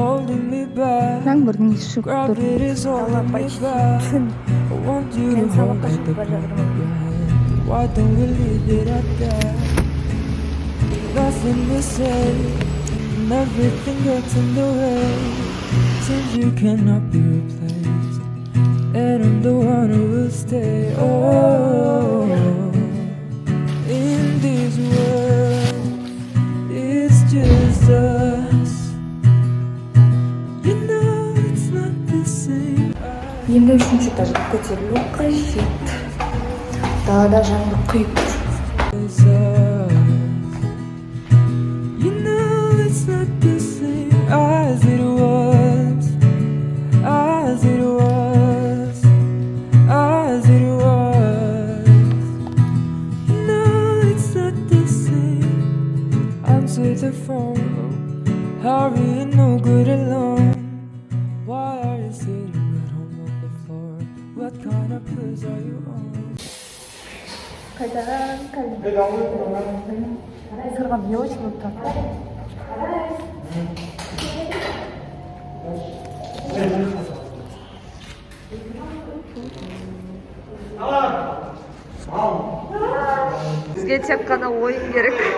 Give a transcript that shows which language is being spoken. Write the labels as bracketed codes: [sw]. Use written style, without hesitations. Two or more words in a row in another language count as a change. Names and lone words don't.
[en] holding me back. [kk] Жаңбырдың иісі шығып тұр. [en] Gravity is holding me back. I want you to hold like the palm of your hand. Why don't we leave it at that? Nothing to say, and everything gets in the way. Seems you cannot be replaced, and I'm the one who will stay. Oh, in this world, it's just us. You know it's not the same. [kk] Енді үшінші этажға көтерілу қажет. Далада жаңбыр құйып тұр. [en] It's us. You know it's not the same as it was, as it was, as it was. You know it's not the same. Answer the phone. Hurry, you're no good alone. Why are you sitting at home on the floor? What kind of pills are you on? [kk] Сырға не очень болып тұр. Бізге тек қана ойын керек.